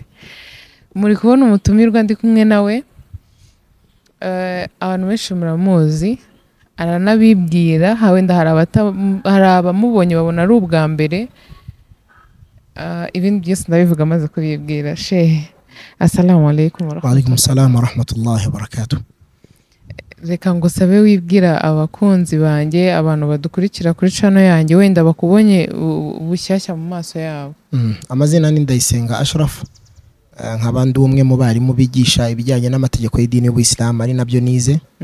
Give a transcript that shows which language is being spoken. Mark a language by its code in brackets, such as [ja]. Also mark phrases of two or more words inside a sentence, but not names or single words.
[rw] Muri kubona umutumirwa ndi kumwe nawe, abantu benshi muramuzi, aranabibwira, wenda hari abamubonye babona ari ubwa mbere. Ibindi byose ndabivuga maze kubibwira. Shehe, [ar] السلام عليكم وعليكم السلام ورحمة الله وبركاته. [rw] Reka ngo sabe wibwira abakunzi banjye, abantu badukurikira kuri channel yanjye, wenda bakubonye bushyashya mu maso yabo. Amazina ni Ndayisenga Ashraf, nk'abandi umwe mu barimu bigisha ibijyanye n'amategeko y'idini y'Ubuyisilamu, ari nabyo nize.